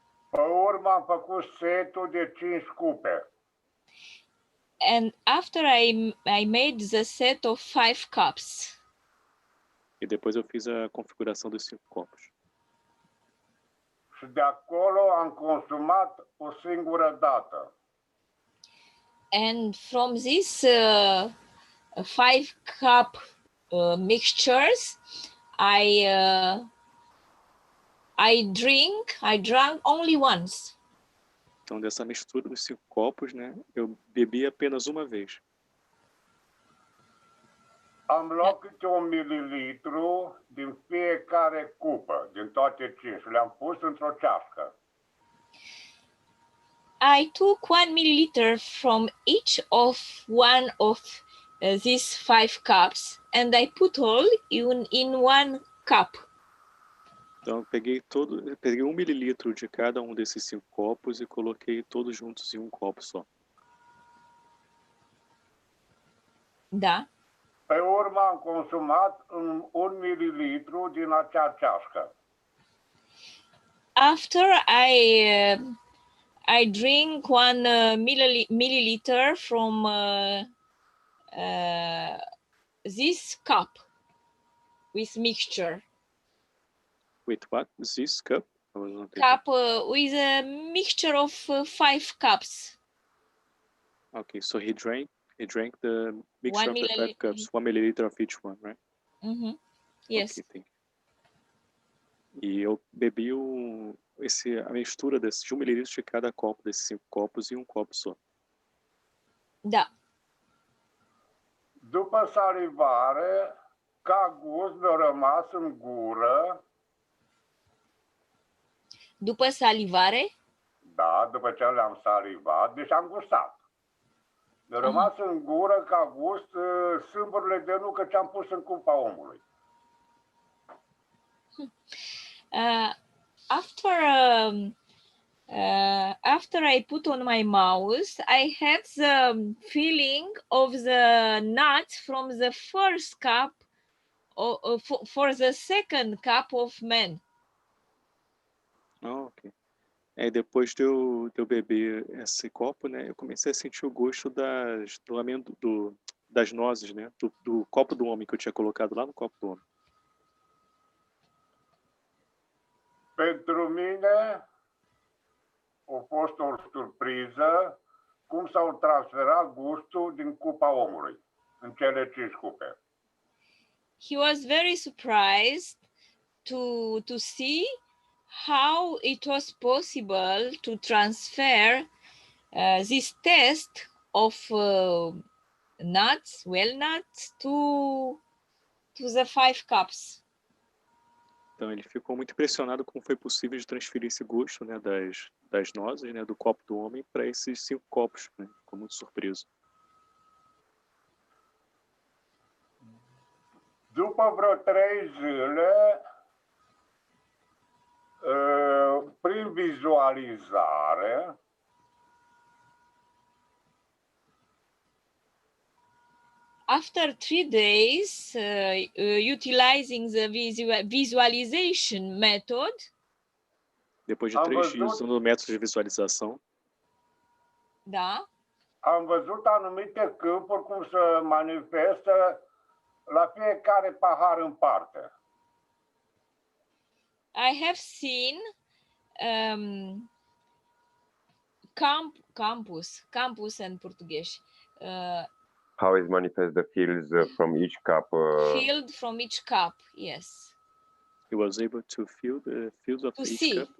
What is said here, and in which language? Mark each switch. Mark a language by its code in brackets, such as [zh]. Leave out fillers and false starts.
[ro] Pe urmă am făcut setul de 5 cupe. [en] And after I made the set of 5 cups. [pt] E depois eu fiz a configuração dos 5 copos. [ro] Și de acolo am consumat o singură dată. [en] And from this 5 cup mixtures, I drank only once. [pt] Então dessa mistura dos 5 copos, né, eu bebi apenas uma vez. [ro] Am luat câte 1 mililitru din fiecare cupă, din toate 5, și le-am pus într-o ceașcă. [en] I took 1 milliliter from each of one of these 5 cups and I put all in one cup. [pt] Então, eu peguei 1 mililitro de cada um desses 5 copos e coloquei todos juntos em um copo só. [ro] Da. Pe urmă am consumat 1 mililitru din acea ceașcă. [en] After I drink 1 milliliter from this cup with mixture. With what? This cup? Cup with a mixture of 5 cups. Okay, so he drank the mixture 1 of the 5 cups, 1 milliliter of each one, right? Mm-hmm. Yes. Okay, thank you. [pt] E eu bebi a mistura de 1 mililitro de cada copo, desses 5 copos, em um copo só. [ro] Da. După salivare, ca gust mi-a rămas în gură. După salivare? Da, după ce le-am salivat, deci am gustat. Mi-a rămas în gură ca gust sâmburile de nucă ce am pus în cupa omului. [en] After I put on my mouth, I had the feeling of the nuts from the first cup for the second cup of man. Oh, ok. [pt] Depois de eu beber esse copo, né, eu comecei a sentir o gosto das nozes, né, do copo do homem que eu tinha colocado lá no copo do homem. [ro] Pentru mine a fost o surpriză cum s-au transferat gustul din cupa omului în cele 5 cupe. [en] He was very surprised to see how it was possible to transfer this taste of nuts, walnuts, to the 5 cups. [pt] Então ele ficou muito impressionado como foi possível de transferir esse gosto, né, das nozes, né, do copo do homem para esses 5 copos, né? Ficou muito surpreso. [ro] După vreo 3 zile, prin vizualizare, [en] After 3 days, utilizing the visualization method, [pt] depois de 3 dias usando o método de visualização, [ro] da, am văzut anumite câmpuri cum se manifestă la fiecare pahar în parte. [en] I have seen campus and Português. How is manifest the fields from each cup? Field from each cup, yes. He was able to feel the fields of each cup.